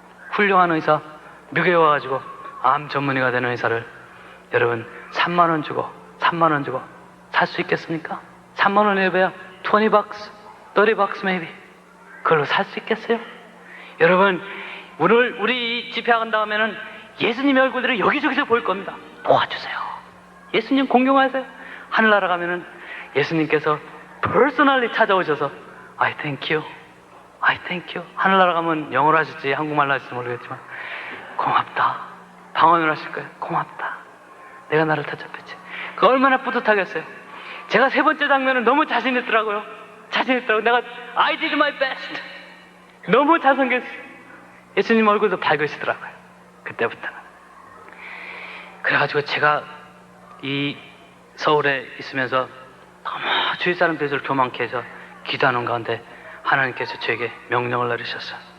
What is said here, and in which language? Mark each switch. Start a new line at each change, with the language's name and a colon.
Korean: 훌륭한 의사, 미국에 와가지고 암 전문의가 되는 의사를 여러분 3만 원 주고 살 수 있겠습니까? 3만 원에 배야
English: 20 bucks, 30 bucks maybe
Korean: 그걸로 살 수 있겠어요? 여러분 오늘 우리 집회 간 다음에는 예수님의 얼굴들을 여기저기서 볼 겁니다. 도와주세요. 예수님 공경하세요. 하늘나라 가면은 예수님께서 퍼스널리 찾아오셔서
English: I thank you, I thank you.
Korean: 하늘나라 가면 영어로 하실지 한국말로 하실지 모르겠지만 고맙다. 방언을 하실 거예요. 고맙다. 내가 나를 대접했지. 그 얼마나 뿌듯하겠어요. 제가 세 번째 장면은 너무 자신 있더라고요. 내가
English: I did my best.
Korean: 너무 잘생겼어요. 예수님 얼굴도 밝으시더라고요. 그때부터는. 그래가지고 제가 이 서울에 있으면서 너무 주위 사람들이 저를 교만케 해서 기도하는 가운데 하나님께서 저에게 명령을 내리셨어요.